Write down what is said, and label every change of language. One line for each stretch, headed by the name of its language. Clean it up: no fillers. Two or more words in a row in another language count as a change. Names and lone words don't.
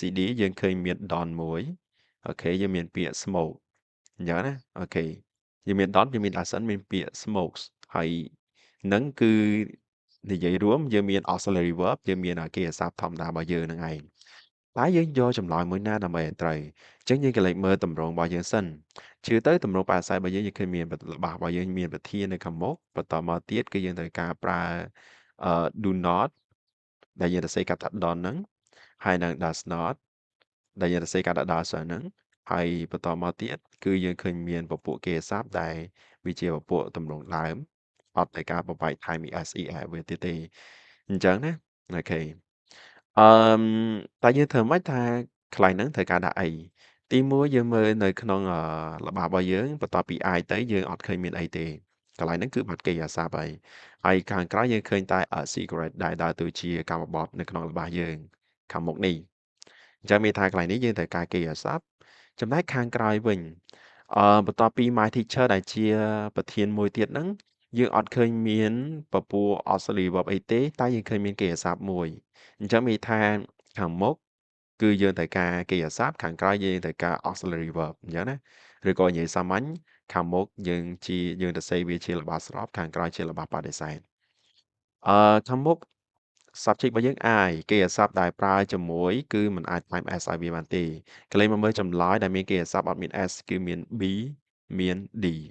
Khmer: D យើងឃើញមាន Don មួយអូខេយើងមានពាក្យ smoke អញ្ចឹងណាអូខេយើងមាន Don យើងមាន accent មានពាក្យ smokes ហើយនឹងគឺនិយាយរួមយើងមាន
English: auxiliary verb
Khmer: យើងមានគេហៅសព្ទធម្មតារបស់យើងហ្នឹងឯងតែយើងយកចម្លើយមួយណាដើម្បីឲ្យត្រូវអញ្ចឹងយើងក៏លេចមើលតម្រងរបស់យើងសិនជឿទៅតម្រងបដិសេធរបស់យើងឃើញមានរបស់របស់យើងមានប្រធាននៅខាងមុខបន្តមកទៀតគឺយើងត្រូវការប្រើ
English: do not
Khmer: ដែលយើងសរសេរកាត់ថា don't ហ្នឹងហើយនឹង
English: does not
Khmer: ដែលយើងសរសេរកាត់ថា does ហ្នឹងហើយបន្តមកទៀតគឺយើងឃើញមានពពួកគេស័ព្ទដែលវាជាពពួកទម្រង់ដើមអត់តែការបំបែក time es es វាទៀតទេអញ្ចឹងណាអូខេអឺតែយើង ធ្វើម៉េចថាកន្លែងហ្នឹងត្រូវការដាក់អីទី1យើងមើលនៅក្នុងល្បះរបស់យើងបន្ទាប់ពី I ទៅយើងអត់ឃើញមានអីទេកន្លែងហ្នឹងគឺបាត់កិរិយាសព្ទហើយខាងក្រោយយើងឃើញតែ
English: a cigarette
Khmer: ដែល ដើរតួជាកម្មបត្តិនៅក្នុងល្បះយើងខាងមុខនេះអញ្ចឹងមានថាកន្លែងនេះយើងត្រូវការកិរិយាសព្ទចំណែកខាងក្រោយវិញបន្ទាប់ពី
English: my teacher
Khmer: ដែលជា ប្រធានមួយទៀតហ្នឹងយើងអត់ឃើញមានពពួក
English: auxiliary verb
Khmer: អីទេតែយើងឃើញមានកិរិយាសព្ទមួយអញ្ចឹងមានថាខាងមុខគឺយើងត្រូវការកិរិយាសព្ទខាងក្រោយយើងត្រូវការ
English: auxiliary verb
Khmer: អញ្ចឹងណាឬក៏និយាយសាមញ្ញខាងមុខយើងទៅសេវាជាល្បះស្របខាងក្រោយជាល្បះបដិសេធខាងមុខ subject របស់យើង I កិរិយាសព្ទដែលប្រើជាមួយគឺមិនអាច time s ឲ្យវាបានទេកន្លែងមកមើលចម្លើយដែលមានកិរិយាសព្ទអត់មាន s គឺមាន B មាន D